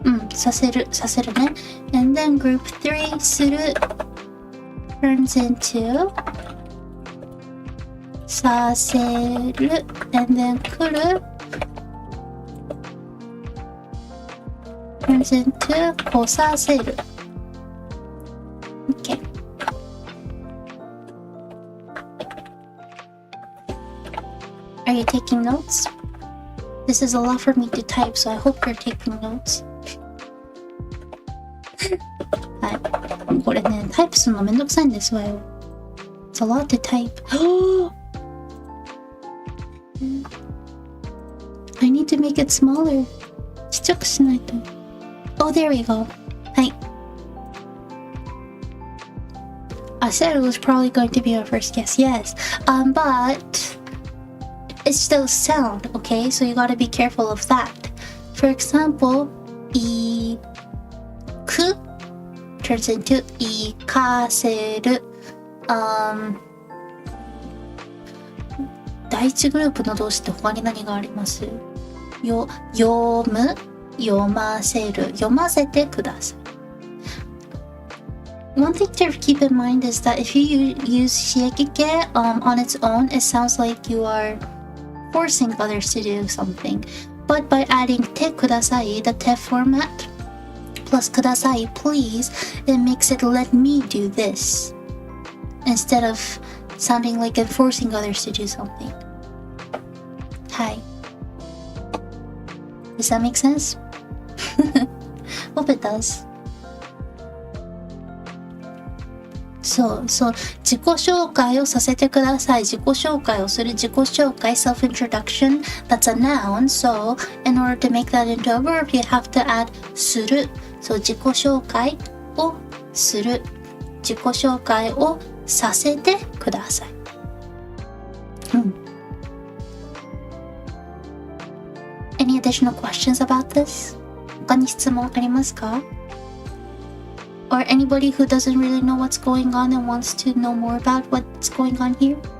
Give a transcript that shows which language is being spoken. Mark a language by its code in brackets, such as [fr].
[en] させるさせるね and then group 3する turns into させる and then 来る turns into 来させる okay. Are you taking notes? This is a lot for me to type, so I hope you're taking notes. [ja] はい。これね、タイプするのめんどくさいんですわよ。 [en] It's a lot to type. I need to make it smaller. [ja] ちっちゃくしないと。 [en] Oh, there we go. [ja] はい。 [en] I said it was probably going to be our first guess. Yes. But it's still sound, okay? So you gotta be careful of that. For example, いく turns into いかせる。 [ja] 第一グループの動詞って他に何があります？読む、読ませる、読ませてください。 [en] One thing to keep in mind is that if you use 刺激系 on its own, it sounds like you are forcing others to do something. But by adding てください, the て format, plus ください, please, it makes it let me do this. Instead of sounding like I'm forcing others to do something. Hi. Does that make sense? Hope it does. [ja] そう自己紹介をさせてください。自己紹介をする。 [en] 自己紹介 self-introduction, that's a noun. So in order to make that into a verb, you have to add する。 [ja] そう自己紹介をする。自己紹介をさせてください。 [en] Any additional questions about this? [ja] 他に質問ありますか？ [en] Or anybody who doesn't really know what's going on and wants to know more about what's going on here?